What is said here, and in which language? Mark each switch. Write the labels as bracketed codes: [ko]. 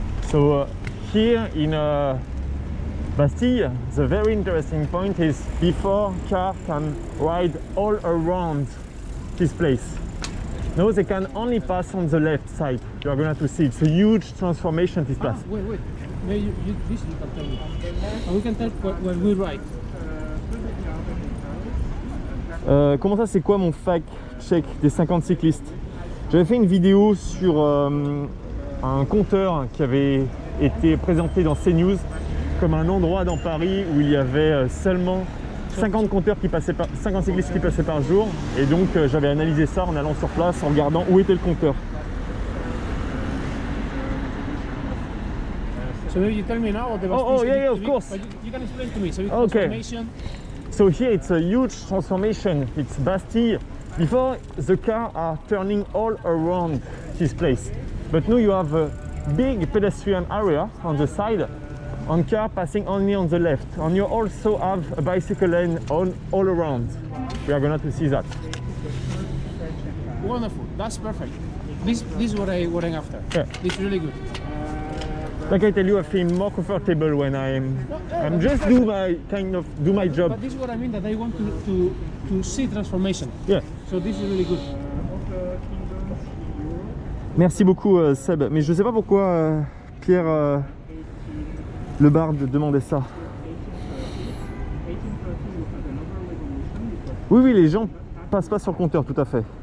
[en] So here in Bastille, the very interesting point is before car can ride all around this place. No, they can only pass on the left side. You are going to see it's a huge transformation this place. Wait. Maybe this you can tell me. And we can tell when we ride. [fr] Comment ça, c'est quoi mon fact check des 50 cyclistes? J'avais fait une vidéo sur un compteur qui avait été présenté dans CNews comme un endroit dans Paris où il y avait seulement 50 compteurs qui passaient 50 cyclistes qui passaient par jour, et donc j'avais analysé ça en allant sur place en regardant où était le compteur. [en] So maybe you tell me now, or the yeah, of course. But you can explain to me. So it's Okay. transformation. So here it's a huge transformation. It's Bastille. Before the cars are turning all around this place, but now you have a big pedestrian area on the side, and car passing only on the left, and you also have a bicycle lane all around. We are going to see that. Wonderful. That's perfect. This is what I'm after. Yeah. It's really good. Like I tell you, I feel more comfortable when I'm just do my job. But this is what I mean, that I want to see transformation. Yeah. So this is really good. [fr] Merci beaucoup Seb, mais je sais pas pourquoi Pierre Le Bard demandait ça. Oui, les gens passent pas sur le compteur, tout à fait.